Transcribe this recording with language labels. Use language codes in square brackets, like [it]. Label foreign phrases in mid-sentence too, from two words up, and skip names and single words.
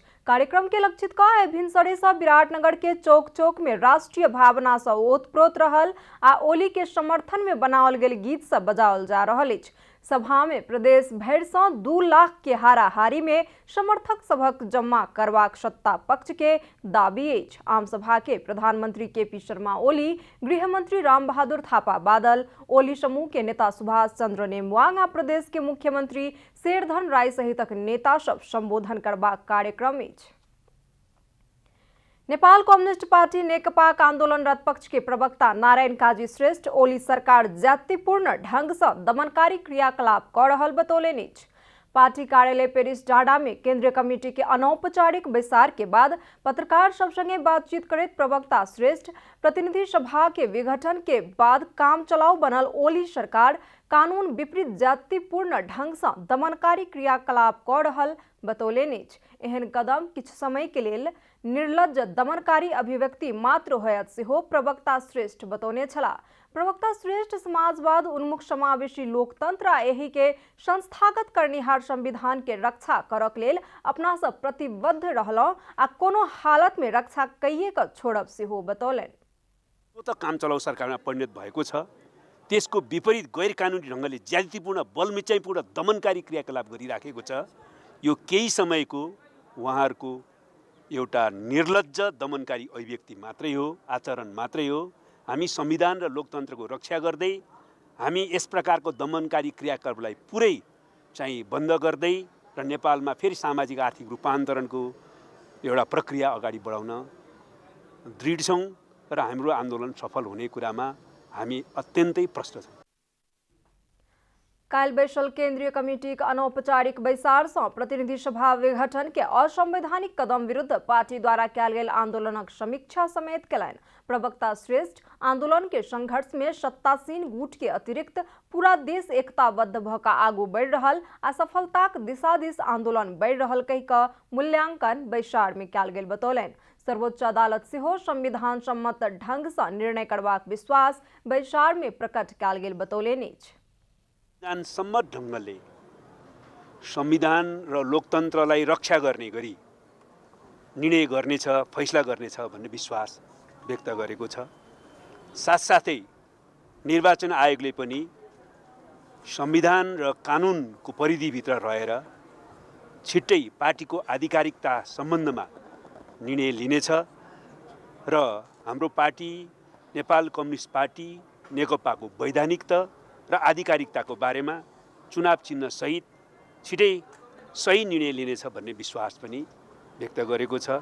[mai] कार्यक्रम के लक्षित कऽ भिनसरे से विराटनगर के चौक चौक में राष्ट्रीय भावना से ओतप्रोत रहल आ ओली के समर्थन में बनाओल गेल गीत सब बजाओल जा रहल अछि। सभा में प्रदेश भर से 2 लाख के हाराहारी में समर्थक सभक जमा करवाक सत्ता पक्ष के दाबी अछि। आम सभा के प्रधानमंत्री केपी शर्मा ओली, गृह मंत्री राम बहादुर थापा बादल, ओली समूह के नेता सुभाष चंद्र नेमुआंग आ प्रदेश के मुख्यमंत्री शेरधन राय सहितक नेता सब संबोधन करबाक कार्यक्रम अछि। नेपाल कम्युनिस्ट पार्टी नेकपाक आंदोलनरत पक्ष के प्रवक्ता नारायण काजी श्रेष्ठ ओली सरकार जातिपूर्ण ढंग से दमनकारी क्रियाकलाप कर रहल बतौलनि अछि। पार्टी कार्यालय पेरिस डाँडा में केंद्रीय कमेटी के अनौपचारिक बैसार के बाद पत्रकार सब संगे बातचीत करैत प्रवक्ता श्रेष्ठ प्रतिनिधि सभा के विघटन के बाद काम चलाऊ बनल ओली सरकार कानून विपरीत जातिपूर्ण ढंग से दमनकारी क्रियाकलाप कर रहल बतौलनि अछि। एहन कदम किछु समय के लेल निर्लज्ज दमनकारी अभिव्यक्ति मात्र होयत सेहो प्रवक्ता श्रेष्ठ बतौने छला। प्रवक्ता श्रेष्ठ समाजवाद उन्मुख समावेशी लोकतंत्र आ एहि के संस्थागत करनिहार संविधान के रक्षा करक लेल अपना सब प्रतिबद्ध रहलौं आ कोनो हालत में रक्षा कइए क छोड़ब सेहो बतौलनि। [ne] वो त काम चलाउ सरकारमा परिणत भएको छ। त्यसको विपरीत गैर कानुनी ढङ्गले ज्यादतीपूर्ण बलमिचाइपूर्ण दमनकारी क्रियाकलाप गरिराखेको छ। यो केही समयको उहाँहरूको एउटा निर्लज्ज दमनकारी अभिव्यक्ति मात्रै हो, आचरण मात्रै हो। हामी संविधान र लोकतन्त्रको रक्षा गर्दै हामी यस प्रकारको दमनकारी क्रियाकलापलाई पुरै चाहिँ बन्द गर्दै र नेपालमा फेरि सामाजिक आर्थिक रूपान्तरणको एउटा प्रक्रिया अगाडि बढाउन दृढ छौँ र हाम्रो आन्दोलन सफल हुने कुरामा हामी अत्यन्तै प्रष्ट छौँ। [mai] काल बैसल केंद्रीय कमेटी के अनौपचारिक बैसार से प्रतिनिधि सभा विघटन के असंवैधानिक कदम विरुद्ध पार्टी द्वारा कयल गेल आंदोलनक समीक्षा समेत कयलनि। प्रवक्ता श्रेष्ठ आंदोलन के संघर्ष में सत्तासीन गुट के अतिरिक्त पूरा देश एकताबद्ध भ क आगू बढ़ि रहल आ सफलताक दिशा दिस आंदोलन बढ़ि रहल कहि क मूल्यांकन बैसार में कयल गेल बतौलनि। सर्वोच्च अदालत सेहो संविधान सम्मत ढंग से निर्णय करबाक विश्वास बैसार में प्रकट कयल गेल बतौलनि अछि। [ne] संविधान सम्मत ढङ्गले संविधान र लोकतन्त्रलाई रक्षा गर्ने गरी निर्णय गर्नेछ, फैसला गर्नेछ भन्ने विश्वास व्यक्त गरेको छ। साथसाथै निर्वाचन आयोगले पनि संविधान र कानुनको परिधिभित्र रहेर छिट्टै पार्टीको आधिकारिकता सम्बन्धमा निर्णय लिनेछ र हाम्रो पार्टी नेपाल कम्युनिस्ट पार्टी नेकपाको वैधानिकता र आधिकारिकताको बारेमा चुनाव चिन्ह सहित छिटै सही निर्णय लिनेछ भन्ने विश्वास पनि व्यक्त गरेको छ।